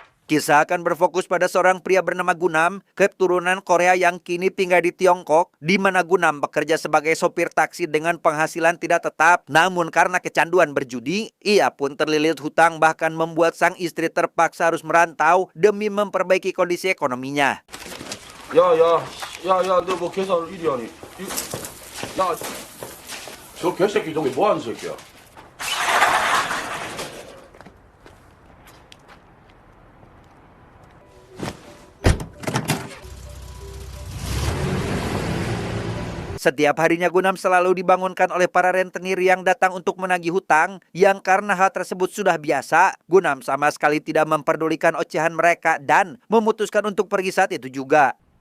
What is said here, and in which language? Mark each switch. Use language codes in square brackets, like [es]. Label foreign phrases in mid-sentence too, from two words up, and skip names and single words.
[id] Kisah akan berfokus pada seorang pria bernama Gunam, keturunan Korea yang kini tinggal di Tiongkok, di mana Gunam bekerja sebagai sopir taksi dengan penghasilan tidak tetap. Namun karena kecanduan berjudi, ia pun terlilit hutang bahkan membuat sang istri terpaksa harus merantau demi memperbaiki kondisi ekonominya. [ko] 너 뭐 계산 이리 하니? 야, 저 개새끼 저기 뭐 하는 새끼야? [id] Setiap harinya Gunam selalu dibangunkan oleh para rentenir yang datang untuk menagih hutang, yang karena hal tersebut sudah biasa, Gunam sama sekali tidak memperdulikan ocehan mereka dan memutuskan untuk pergi saat itu juga.